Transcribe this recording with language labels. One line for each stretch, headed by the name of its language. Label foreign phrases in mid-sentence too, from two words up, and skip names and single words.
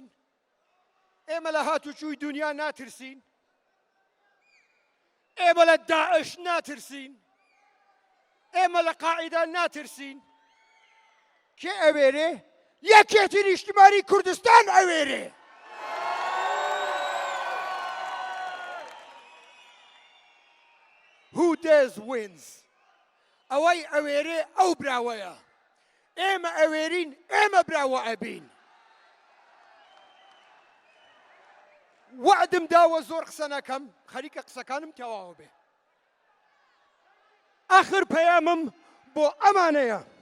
Central Kurdish: ئێمە لە هاتوچووی دنیا ناترسین؟ ئێمە لە داعش ناترسین؟ ئێمە لە قاعیدا ناترسین؟ کێ ئەوێرێ؟ یەکێتی نیشتیمانی کوردستان ئەوێرێ.
English: Who dares wins.
Central Kurdish: ئەوەی ئەوێرێ ئەو براوەیە. ئێمە ئەوێرین، ئێمە براوە ئەبین. وعدم داوە زۆر قسە نەکەم، خەریکە قسەکانم تەواوە بێ. ئاخر پەیامم بۆ ئەمانەیە.